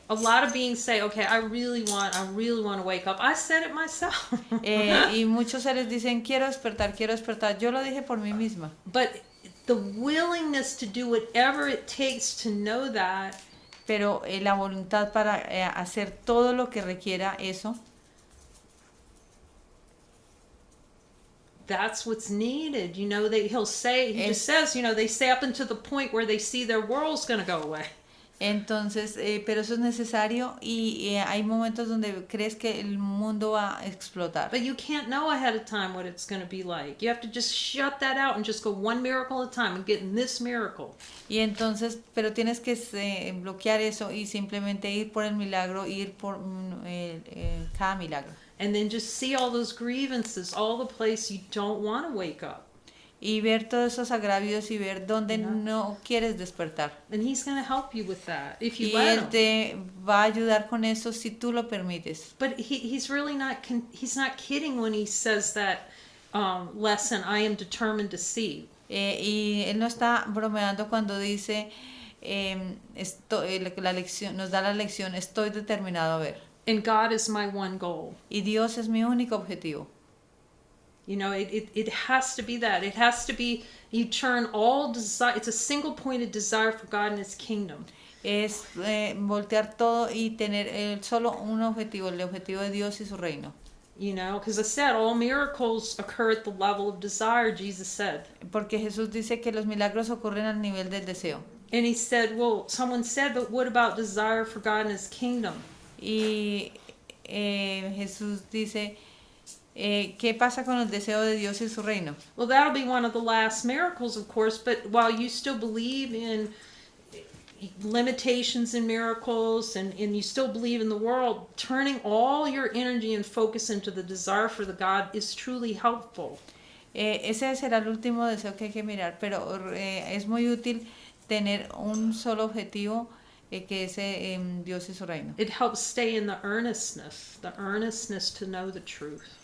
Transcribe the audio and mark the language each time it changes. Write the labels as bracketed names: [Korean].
[English] A lot of beings say, okay, I really want to wake up. I said it myself. [Spanish] Y muchos seres dicen, quiero despertar. Yo lo dije por mí misma. [English] But the willingness to do whatever it takes to know that. [Spanish] Pero la voluntad para hacer todo lo que requiera eso. [English] That's what's needed. You know, he just says, you know, they say up until the point where they see their world's going to go away. [Spanish] Entonces, pero eso es necesario y hay momentos donde crees que el mundo va a explotar. [English] But you can't know ahead of time what it's going to be like. You have to just shut that out and just go one miracle at a time and get in this miracle. [Spanish] Y entonces, pero tienes que bloquear eso y simplemente ir por el milagro, ir por cada milagro. [English] And then just see all those grievances, all the place you don't want to wake up. [Spanish] y ver todos esos agravios y ver dónde no quieres despertar. [English] And he's going to help you with that if you [Spanish] Y [English] let [Spanish] Él [English] him. [Spanish] te va a ayudar con eso si tú lo permites. [English] But he's really he's not kidding when he says that lesson, I am determined to see. [Spanish] Y Él no está bromeando cuando dice, la lección, nos da la lección, estoy determinado a ver. [English] And God is my one goal. [Spanish] Y Dios es mi único objetivo. [English] You know, it has to be that. It has to be, you turn all desire, it's a single pointed desire for God and His kingdom. [Spanish] Es voltear todo y tener solo un objetivo, el objetivo de Dios y su reino. [English] You know, because I said all miracles occur at the level of desire, Jesus said. [Spanish] Porque Jesús dice que los milagros ocurren al nivel del deseo. [English] And he said, well, someone said, but what about desire for God and His kingdom? [Spanish] Y Jesús dice, ¿qué pasa con el deseo de Dios y su reino? [English] Well, that'll be one of the last miracles, of course, but while you still believe in limitations in miracles and you still believe in the world, turning all your energy and focus into the desire for the God is truly helpful. [Spanish] Ese será el último deseo que hay que mirar, pero es muy útil tener un solo objetivo, que es Dios y su reino. [English] It helps stay in the earnestness to know the truth.